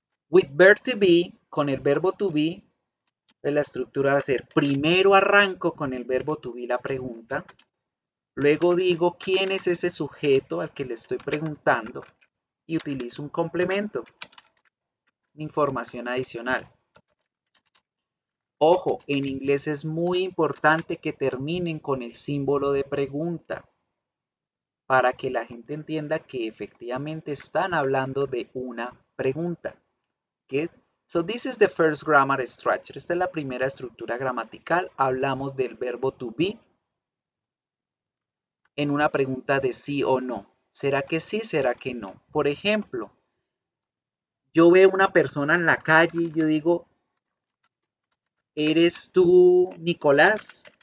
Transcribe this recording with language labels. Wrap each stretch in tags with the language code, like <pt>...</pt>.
<en>With verb to be,</en> <es>con el verbo to be, la estructura va a ser, primero arranco con el verbo to be la pregunta, luego digo quién es ese sujeto al que le estoy preguntando y utilizo un complemento, información adicional. Ojo, en inglés es muy importante que terminen con el símbolo de pregunta para que la gente entienda que efectivamente están hablando de una pregunta. ¿Okay?</es> <en>So this is the first grammar structure.</en> <es>Esta es la primera estructura gramatical. Hablamos del verbo to be en una pregunta de sí o no. ¿Será que sí? ¿Será que no? Por ejemplo, yo veo una persona en la calle y yo digo, ¿eres tú Nicolás?</es>